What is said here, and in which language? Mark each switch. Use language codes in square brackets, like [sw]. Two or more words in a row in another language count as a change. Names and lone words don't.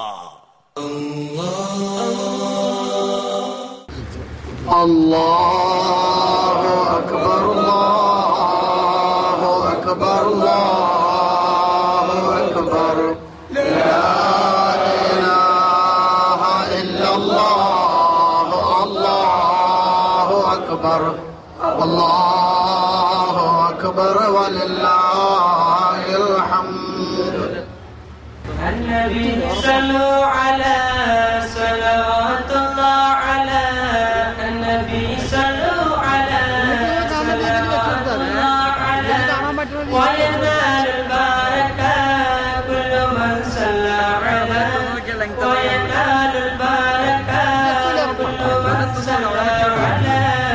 [ar] الله أكبر، الله أكبر، الله أكبر، لا إله إلا الله، الله أكبر الله أكبر ولله الحمد. النبي صلوا على صلوات الله على النبي صلوا على صلوات الله على وينال البركة كل من صلى على وينال البركة كل من صلى على